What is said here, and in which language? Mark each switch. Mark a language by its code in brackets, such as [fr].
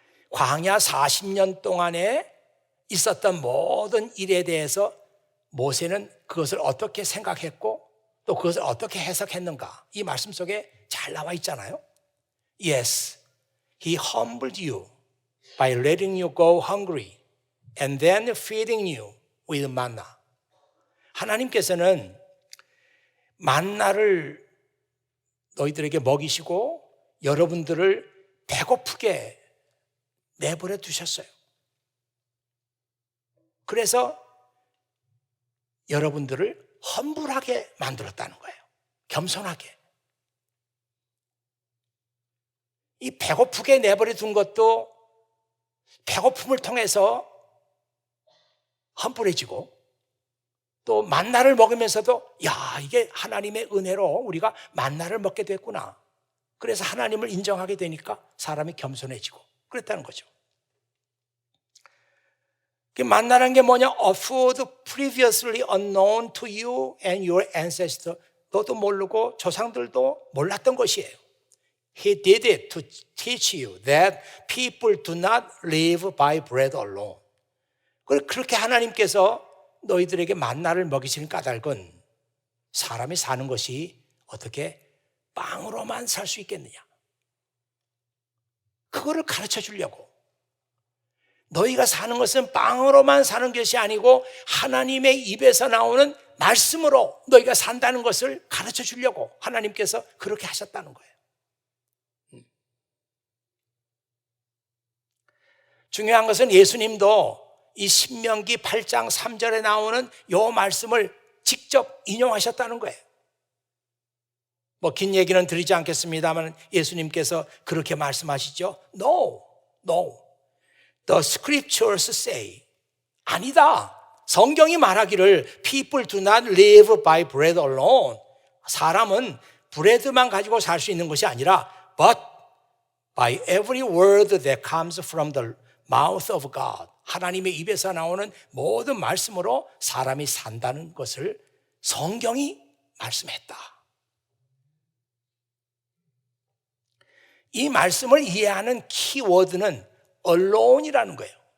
[ko] 광야 40년 동안에 있었던 모든 일에 대해서 모세는 그것을 어떻게 생각했고 또 그것을 어떻게 해석했는가, 이 말씀 속에 잘 나와 있잖아요. [en] Yes, he humbled you by letting you go hungry and then feeding you with manna. [ko] 하나님께서는 만나를 너희들에게 먹이시고 여러분들을 배고프게 내버려 두셨어요. 그래서 여러분들을 험불하게 만들었다는 거예요. 겸손하게. 이 배고프게 내버려 둔 것도 배고픔을 통해서 험불해지고, 또 만나를 먹으면서도 이게 하나님의 은혜로 우리가 만나를 먹게 됐구나, 그래서 하나님을 인정하게 되니까 사람이 겸손해지고 그랬다는 거죠. 만나라는 게 뭐냐? [en] A food previously unknown to you and your ancestors. [ko] 너도 모르고 조상들도 몰랐던 것이에요. [en] He did it to teach you that people do not live by bread alone. [ko] 그렇게 하나님께서 너희들에게 만나를 먹이시는 까닭은 사람이 사는 것이 어떻게 빵으로만 살 수 있겠느냐, 그거를 가르쳐 주려고. 너희가 사는 것은 빵으로만 사는 것이 아니고 하나님의 입에서 나오는 말씀으로 너희가 산다는 것을 가르쳐 주려고 하나님께서 그렇게 하셨다는 거예요. 중요한 것은 예수님도 이 신명기 8장 3절에 나오는 이 말씀을 직접 인용하셨다는 거예요. 긴 얘기는 드리지 않겠습니다만 예수님께서 그렇게 말씀하시죠. [en] No. The scriptures say. [ko] 아니다. 성경이 말하기를 [en] people do not live by bread alone. [ko] 사람은 브레드만 가지고 살 수 있는 것이 아니라 [en] but by every word that comes from the mouth of God. [ko] 하나님의 입에서 나오는 모든 말씀으로 사람이 산다는 것을 성경이 말씀했다. 이 말씀을 이해하는 키워드는 alone이라는 거예요.